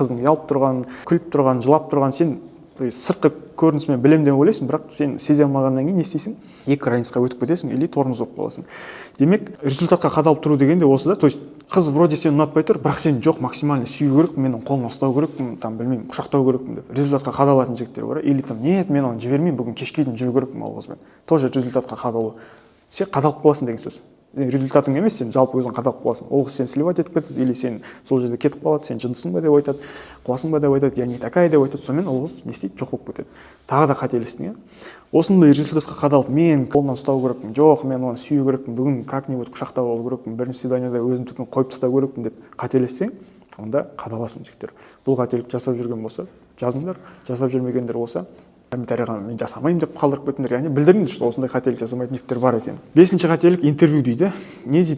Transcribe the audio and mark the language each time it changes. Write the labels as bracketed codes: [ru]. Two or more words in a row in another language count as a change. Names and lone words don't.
[kk] Қыздың ұялып тұрғанын, күліп тұрғанын, жылап тұрғанын сен сыртқы көрінісімен білемін деп ойлайсың, бірақ сен сезе алмағаннан кейін не істейсің? Екі крайностьқа өтіп кетесің или тормоз болып қаласың. Демек, результатқа қадалып тұру дегенде осы да, [ru] то есть [kk] қыз вроде сені ұнатпай тұр, бірақ сен жоқ, максимально сүю керекпін, мен оның қолын ұстау керекпін, там білмеймін, құшақтау керекпін деп результатқа қадалатын жігіттер бар. [ru] Или там нет, [kk] мен оны жібермеймін, бүгін кешке дейін жүру керекпін ол қызбен. Тоже результатқа қадалу. Сен қадалып қаласың деген сөз. Результатың емес, сен жалпы өзің қадалып қаласың. Ол қыз сені сливать етіп кетеді, или сен сол жерде кетіп қалады, сен жындысың ба деп айтады, қуасың ба деп айтады, [ru] я не такая [kk] деп айтады, сонымен ол қыз не істейді, жоқ болып кетеді. Тағы да қателестің, иә? Осындай результатқа қадалып, мен қолынан ұстау керекпін, жоқ, мен оны сүю керекпін, бүгін как-нибудь құшақтап алу керекпін, бірінші свиданияда өзімдікін қойып тастау керекпін деп қателессең, онда қадаласың жігіттер. Бұл қателік жасап жүрген болса, жазыңдар, жасап жүрмегендер болса, комментарийға мен жасамаймын деп қалдырып кетіңдер, яғни білдіріңдер, что осындай қателік жасамайтын жігіттер бар екен. Бесінші қателік интервью дейді. Не дейді?